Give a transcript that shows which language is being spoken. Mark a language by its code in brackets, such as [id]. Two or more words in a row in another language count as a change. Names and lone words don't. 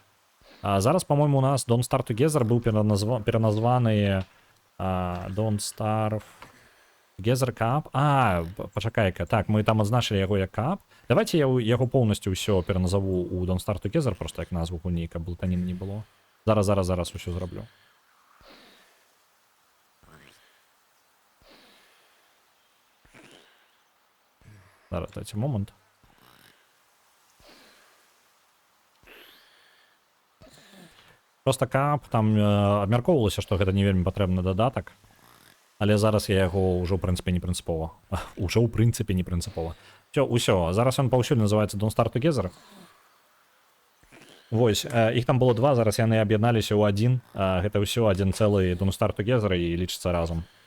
[be] Зараз, па-мойму, у нас Don't Start Together быў пераназваны Don't Starve Together Cup. Пачакай-ка, так, мы там адзначылі яго як кап. Давайте я яго поўнасцю ўсё пераназаву у Don't Start Together, просто як назву гульні, каб блытаніны не было. Зараз усё зраблю. Зараз, дайте момент. Просто кап, там абмяркоўвалася, што гэта не вельмі патрэбны дадатак. Але зараз я яго ўжо, ў прынцыпе, не прынцыпова. Усё, зараз ён паўсюль называецца Don't Start Together. Вось, іх там было 2, зараз яны аб'ядналіся ў 1. Гэта ўсё адзін цэлы Don't Start Together і лічыцца разам.